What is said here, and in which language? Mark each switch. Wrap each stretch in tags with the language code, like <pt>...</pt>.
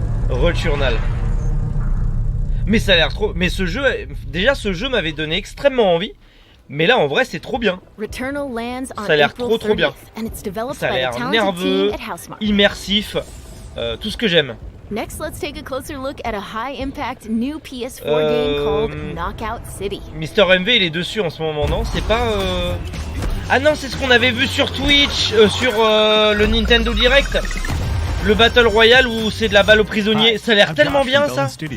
<fr>Returnal. Mais ça a l'air trop... Mais ce jeu, déjà ce jeu m'avait donné extrêmement envie. Mais là en vrai c'est trop bien. Ça a l'air trop bien. Ça a l'air nerveux, immersif, tout ce que j'aime.</fr> <en>Next, let's take a closer look at a high-impact new PS4 game called Knockout City.</en> <fr>Mister MV il est dessus en ce moment, non? C'est pas... Ah non, c'est ce qu'on avait vu sur Twitch, sur le Nintendo Direct. Le Battle Royale où c'est de la balle aux prisonniers. Ça a l'air tellement bien ça.</fr>